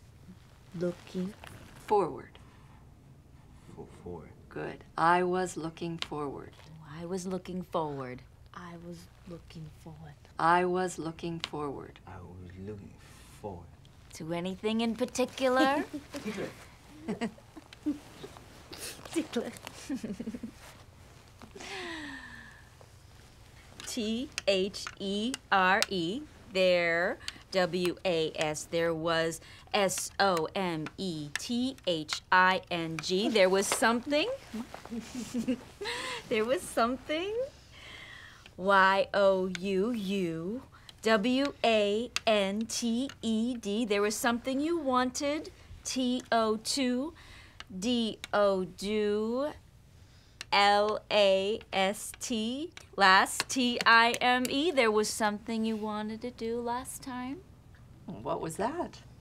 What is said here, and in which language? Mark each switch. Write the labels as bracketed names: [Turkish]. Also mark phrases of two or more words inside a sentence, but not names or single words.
[English] forward. For. Good. I was looking forward. I was looking forward. I was looking forward. I was looking forward. I was looking forward. To anything in particular? T-H-E-R-E, there, W-A-S, there was S-O-M-E-T-H-I-N-G, there was something, there was something, Y-O-U-U, W-A-N-T-E-D, there was something you wanted, T-O-2, D-O-do, L-A-S-T, last, T-I-M-E. There was something you wanted to do last time? What was that?